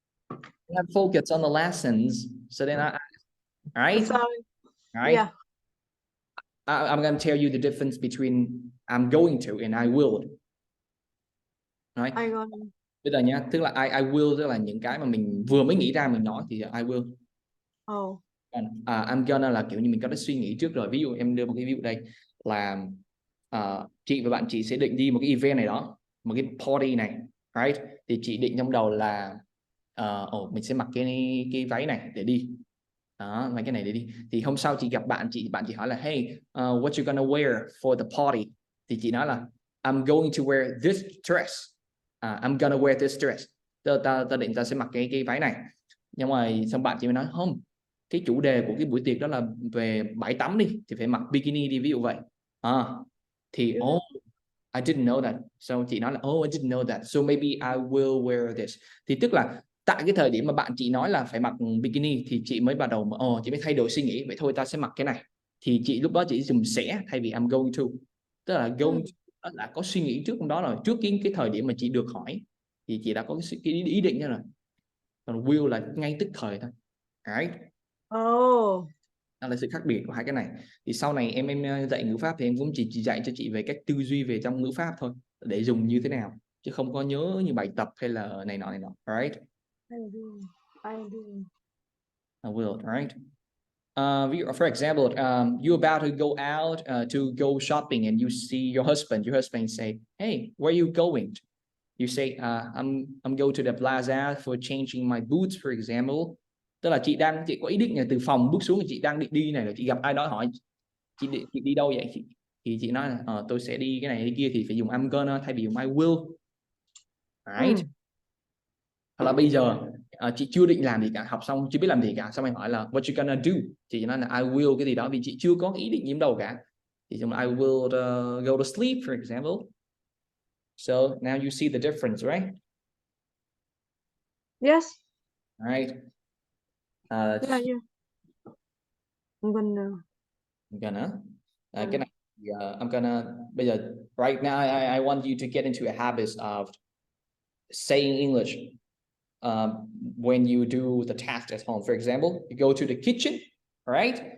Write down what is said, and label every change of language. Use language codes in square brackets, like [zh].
[en] You have focus on the lessons, so then right? Sorry. Right. Yeah. I'm going to tell you the difference between I'm going to and I will. Right. I got [vi] Bây giờ nhá, tức là [en] I will [vi] tức là những cái mà mình vừa mới nghĩ ra mình nói thì I will. Oh. I'm gonna là kiểu như mình có đã suy nghĩ trước rồi. Ví dụ em đưa một cái ví dụ đây là chị và bạn chị sẽ định đi một cái event này đó, một cái party này, [en] right? [vi] Thì chị định trong đầu là mình sẽ mặc cái váy này để đi. Đó, mấy cái này để đi. Thì hôm sau chị gặp bạn chị hỏi là [en] hey, what you gonna wear for the party? [vi] Thì chị nói là [en] I'm going to wear this dress. I'm gonna wear this dress. [vi] Ta định ta sẽ mặc cái váy này. Nhưng mà xong bạn chị mới nói không, cái chủ đề của cái buổi tiệc đó là về bãi tắm đi, thì phải mặc bikini đi, ví dụ vậy. Thì [en] I didn't know that. So [vi] chị nói là [en] I didn't know that. So maybe I will wear this. [vi] Thì tức là tại cái thời điểm mà bạn chị nói là phải mặc bikini thì chị mới bắt đầu chị mới thay đổi suy nghĩ, vậy thôi ta sẽ mặc cái này. Thì chị lúc đó chị dùng sẽ thay vì [en] I'm going to. [vi] Tức là going to là có suy nghĩ trước trong đó rồi, trước cái thời điểm mà chị được hỏi thì chị đã có cái ý định rồi. Còn will là ngay tức thời thôi. [en] Right. [vi] Đó là sự khác biệt của hai cái này. Thì sau này em dạy ngữ pháp thì em cũng chỉ dạy cho chị về cách tư duy về trong ngữ pháp thôi, để dùng như thế nào, chứ không có nhớ như bài tập hay là này nọ. [en] Right. I do. I will. Right. For example, you're about to go out to go shopping and you see your husband say, hey, where are you going? You say, I'm going to the plaza for changing my boots, for example. [vi] Tức là chị có ý định là từ phòng bước xuống, chị đang định đi này, rồi chị gặp ai đó hỏi chị đi đâu vậy, thì chị nói là tôi sẽ đi cái này cái kia, thì phải dùng [en] I'm gonna [vi] thay vì dùng [en] I will. Right. [vi] Hoặc là bây giờ chị chưa định làm gì cả, học xong chưa biết làm gì cả, xong anh hỏi là [en] what you gonna do, [vi] chị nói là I will cái gì đó, vì chị chưa có ý định gì đâu cả, thì dùng [en] I will go to sleep, for example. So now you see the difference, right? Yes. Right. Yeah. I'm gonna. [vi] Cái này [en] I'm gonna. [vi] Bây giờ [en] right now I want you to get into a habit of saying English when you do the task at home. For example, you go to the kitchen, right?